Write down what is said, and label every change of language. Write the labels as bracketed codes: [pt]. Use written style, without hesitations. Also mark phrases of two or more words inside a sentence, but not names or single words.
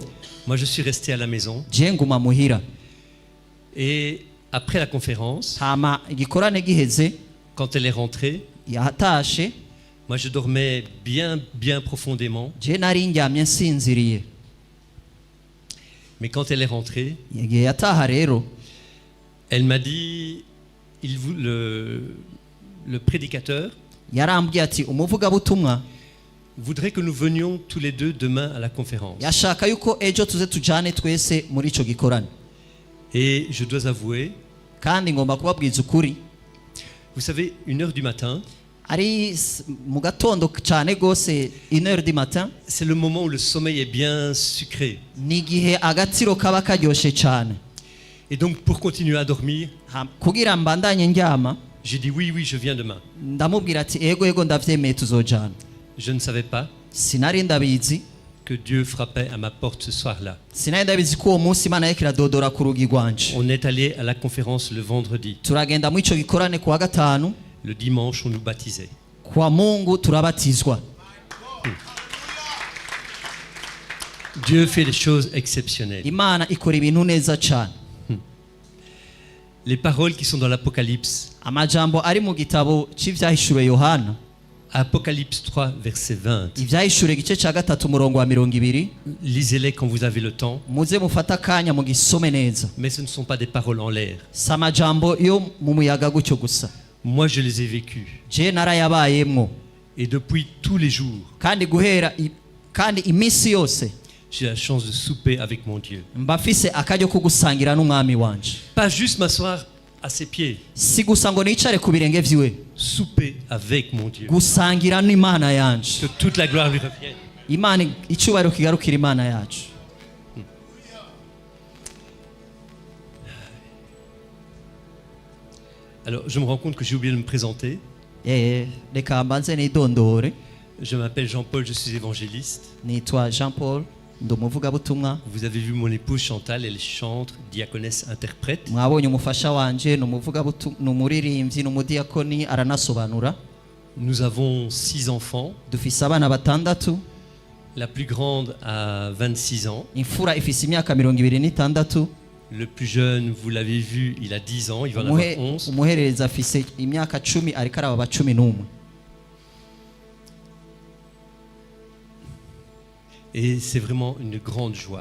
[fr] Moi je suis resté à la maison. [rn] je nguma muhira. [fr] Et après la conférence, [rn] Hama igikorane giheze, [fr] quand elle est rentrée, [rn] yatashe, [fr] moi je dormais bien profondément. [rn] je nari ndyamye nsinziriye. [fr] Mais quand elle est rentrée, [rn] Igihe yataha rero, [fr] Elle m'a dit, le prédicateur [rn] yarambwiye ati umuvugabutumwa [fr] voudrait que nous venions tous les deux demain à la conférence. [rn] yashaka yuko ejo tuze tujane twese muri ico gikorane. [fr] Et je dois avouer, [rn] Kandi ngomba kubabwiza ukuri, [fr] vous savez, 1h du matin, [rn] ari mu gatondo cyane gose [fr] 1h du matin c'est le moment où le sommeil est bien sucré. [rn] ni igihe agatsiro kaba karyoshe cyane. [fr] Et donc pour continuer à dormir, [rn] Kugira mbandanye ndyama [fr] j'ai dit oui, je viens demain. [rn] ndamubwira ati ego ndavyemeye tuzojana. [fr] Je ne savais pas [rn] Sinari ndabizi, [fr] que Dieu frappait à ma porte ce soir-là. [rn] sinari ndabizi ko uwo munsi Imana yariko iradodora ku rugi rwanje. [fr] On est allé à la conférence le vendredi. [rn] Turagenda mu ico gikorane kuwa gatanu, [fr] Le dimanche, on nous baptisait. [sw] kwa Mungu [rn] turabatizwa. [fr] Dieu fait des choses exceptionnelles. [rn] Imana ikora ibintu neza cyane. [fr] Les paroles qui sont dans l'Apocalypse, [rn] Amajambo ari mu gitabo cy'ivyahishuwe Yohana, [fr] Apocalypse 3, verset 20. [rn] ivyahishuwe igice ca gatatu murongo wa 20, [fr] Lisez-les quand vous avez le temps. [rn] muze mufata akanya mu gisome neza. [fr] Mais ce ne sont pas des paroles en l'air. [rn] Si amajambo yo mu muyaga gutyo gusa. [fr] Moi, je les ai vécues. [rn] Je narayabayemwo, [fr] Et depuis tous les jours, [rn] kandi kandi iminsi yose [fr] j'ai la chance de souper avec mon Dieu. [rn] mbafise akaryo ko gusangira n'umwami wanje. [fr] Pas juste m'asseoir à ses pieds. [rn] Si gusa ngo nicare ku birenge vyiwe, [fr] Souper avec mon Dieu. [rn] gusangira n'Imana yanje. [fr] Que toute la gloire lui revienne. [rn] Imana icubahiro kigarukira Imana yacu. [fr] Alors, je me rends compte que j'ai oublié de me présenter. [rn] Reka mbanze nidondore. [fr] Je m'appelle Jean-Paul, je suis évangéliste. [rn] Nitwa Jean Paul, ndi umuvugabutumwa. [fr] Vous avez vu mon épouse Chantal, elle chante, diaconesse, interprète. [rn] Mwabonye umufasha wanje ni umuvugabutumwa, ni umuririmbyi, ni umudiakoni, aranasobanura. [fr] Nous avons 6 enfants. [rn] Dufise abana batandatu. [fr] La plus grande a 26 ans. [rn] Imfura ifise imyaka 26. [fr] Le plus jeune, vous l'avez vu, il a 10 ans, il va en avoir 11. [rn] Umuhererezi afise imyaka 10 ariko araba 11. [fr] Et c'est vraiment une grande joie.